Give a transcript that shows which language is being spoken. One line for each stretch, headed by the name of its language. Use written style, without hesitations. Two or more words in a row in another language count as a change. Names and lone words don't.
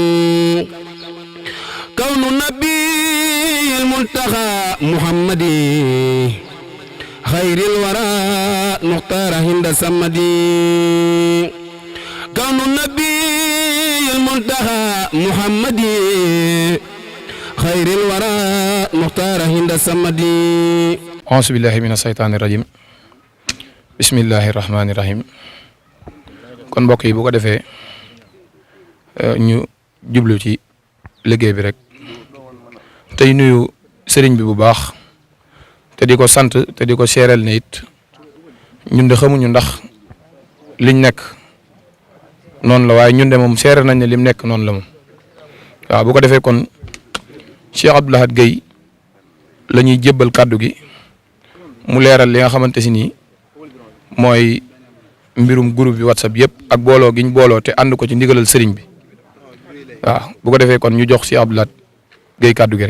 Arabic: كون النبي الملتقى محمدي خير الورى مختار هند سمدي. كون النبي الملتقى محمدي خير الورى مختار هند سمدي. أعوذ بالله من الشيطان الرجيم. بسم الله الرحمن الرحيم.
Wolof: kon mbokk yi bu ko defee ñu jublu ci liggéey bi rek tey nuyu sëriñ bi bu baax te di ko sant te di ko seereel ne it ñun de xamuñu ndax liñ nekk noonu la waaye ñun de moom seere nañ ne lim nekk noonu la moom waaw bu ko defee kon Cheikh Abdou Lahad Gueye la ñuy jébbal kàddu gi mu leeral li nga xamante si nii mooy mbirum groupe bi WhatsApp yëpp ak booloo gi ñu booloo te ànd ko ci ndigalal sëriñ bi waaw bu ko defee kon ñu jox Cheikh Abdou Lahad Gueye kàddu gi rek.